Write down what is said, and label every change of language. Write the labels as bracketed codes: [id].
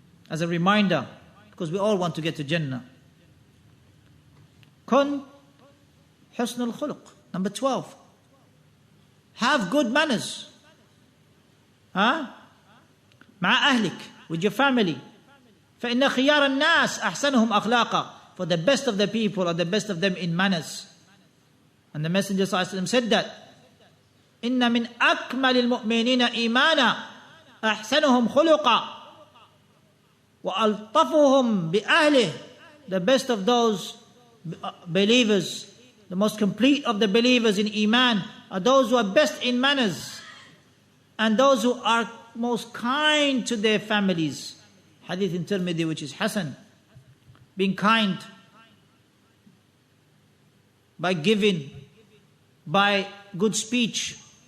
[en] As a reminder, because we all want to get to Jannah. [ar] Kun husnul khuluq. [en] Number 12. Have good manners. [ar] مع أهلك, [en] with your family. [ar] فإن خيار الناس أحسنهم أخلاقا. [en] For the best of the people are the best of them in manners. And the Messenger ﷺ said that [ar] إن من أكمل المؤمنين إيمانا أحسنهم خلقا وألطفهم بأهله. [en] The best of those believers, the most complete of the believers in Iman, are those who are best in manners and those who are most kind to their families. Hadith in Tirmidhi, which is Hasan. Being kind by giving, by good speech.